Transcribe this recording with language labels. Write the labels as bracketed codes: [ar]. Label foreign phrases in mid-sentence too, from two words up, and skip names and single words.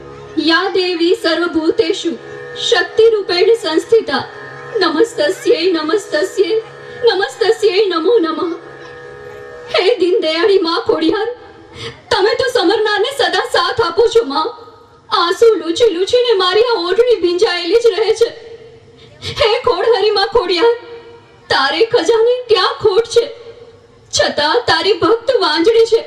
[sa] या देवी सर्वभूतेषु शक्तिरूपेण संस्थिता नमस्तस्यै नमस्तस्यै नमस्तस्यै नमो नमः। [gu] હે દીન દયાળી માં ખોડિયાર, તમે તો સમરનારને સદા સાથ આપો છો માં। આંસુ લૂછી લૂછીને મારી આ ઓઢણી ભીંજાયેલી જ રહે છે। હે ખોડહરી માં ખોડિયાર, તારે ખજાને ક્યાં ખોટ છે, છતાં તારી ભક્ત વાંજણી છે।